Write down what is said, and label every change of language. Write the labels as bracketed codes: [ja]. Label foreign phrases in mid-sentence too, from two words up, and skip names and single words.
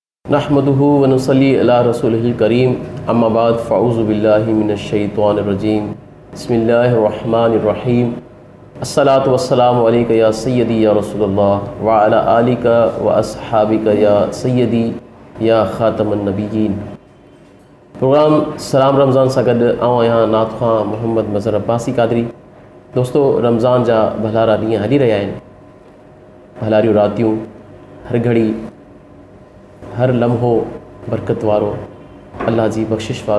[ar] نحمده ونصلي على رسوله الكريم أما بعد فأعوذ بالله من الشيطان الرجيم بسم الله الرحمن الرحيم الصلاة والسلام عليك يا سيدي يا رسول الله وعلى آلك وأصحابك يا سيدي يا خاتم النبيين. [sd] پروگرام سلام رمضان سان گڏ آئون آهيان نعت خوان محمد مظهر عباسي قادري. دوستو، رمضان جا ڀلارا ڏينهن هلي رهيا آهن. ڀلاريون راتيون، هر گهڙي هر لمحو برڪت وارو، الله جي بخشش وارو.